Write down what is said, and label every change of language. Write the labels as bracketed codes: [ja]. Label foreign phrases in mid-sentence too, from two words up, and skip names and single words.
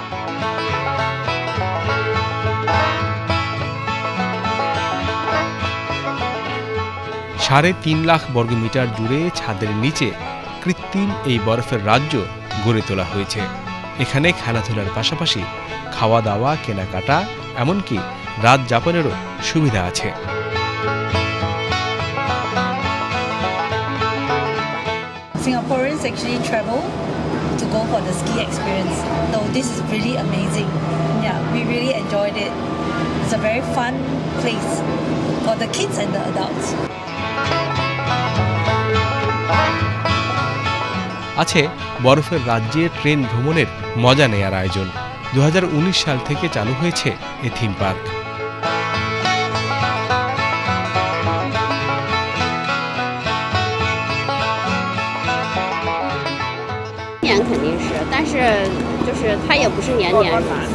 [bn] ৩.৫ লাখ বর্গমিটার জুড়ে ছাদের নিচে কৃত্রিম এই বরফের রাজ্য গড়ে তোলা হয়েছে। এখানে খেলাধুলার পাশাপাশি খাওয়া দাওয়া, কেনাকাটা, এমনকি রাত যাপনেরও সুবিধা আছে। [en] Singaporeans actually travel to go for the ski experience. So this is really amazing. Yeah, we really enjoyed it. It's a very fun place for the kids and the adults. [bn] আছে বরফের রাজ্যে ট্রেন ভ্রমণের মজা নেয়ার আয়োজন। 2019 সাল থেকে চালু হয়েছে এই থিম পার্ক। [zh] 肯定是，但是就是它也不是年年吧。